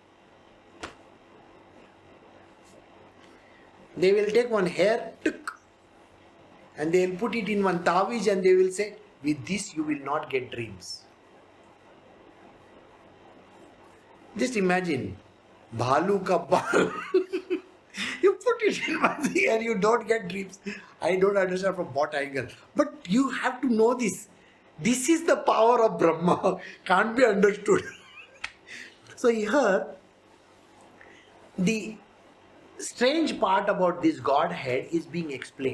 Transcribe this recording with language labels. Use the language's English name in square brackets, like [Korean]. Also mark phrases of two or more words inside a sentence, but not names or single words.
[English] They will take one hair, and they will put it in one taviz, and they will say, with this you will not get dreams. Just imagine, [Hindi] भालू का बाल. [English] You put it in one thing and you don't get dreams. I don't understand from what angle. But you have to know this. This is the power of Brahma. Can't be understood. So here, the strange part about this Godhead is being explained.